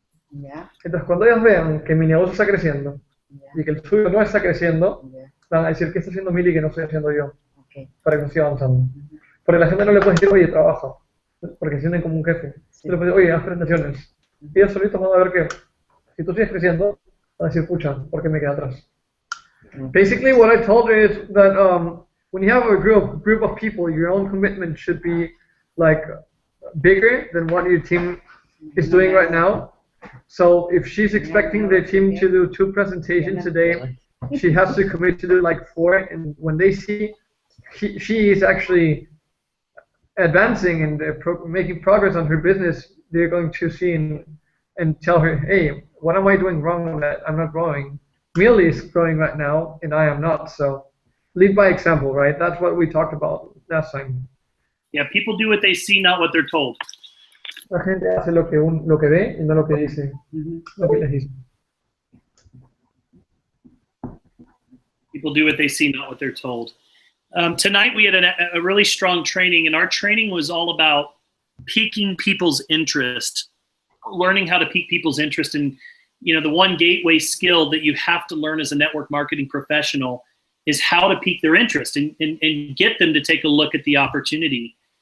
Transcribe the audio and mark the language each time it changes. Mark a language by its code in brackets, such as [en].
[es] Entonces, cuando ellos vean que mi negocio está creciendo y que el suyo no está creciendo, van a decir, ¿qué está haciendo Mili que no estoy haciendo yo? Para que no siga avanzando. Porque la gente no le puede decir, oye, trabaja, porque se sienten como un jefe. Le puede decir, oye, haz presentaciones. Y ellos solitos van a ver que si tú sigues creciendo, van a decir, pucha, ¿por qué me queda atrás? [en] Basically, what I told her is that when you have a group of people, your own commitment should be like bigger than what your team is doing right now. So if she's expecting the team to do 2 presentations a day, she has to commit to do like 4. And when they see she is actually advancing and making progress on her business, they're going to see and tell her, hey, what am I doing wrong that I'm not growing? Millie is growing right now, and I am not. So lead by example, right? That's what we talked about last time. Yeah, people do what they see, not what they're told. [es] La gente hace lo que ve y no lo que dice, lo que les dice. [en] People do what they see, not what they're told. Tonight we had a really strong training, and our training was all about piquing people's interest, learning how to pique people's interest. And the one gateway skill that you have to learn as a network marketing professional is how to pique their interest and get them to take a look at the opportunity.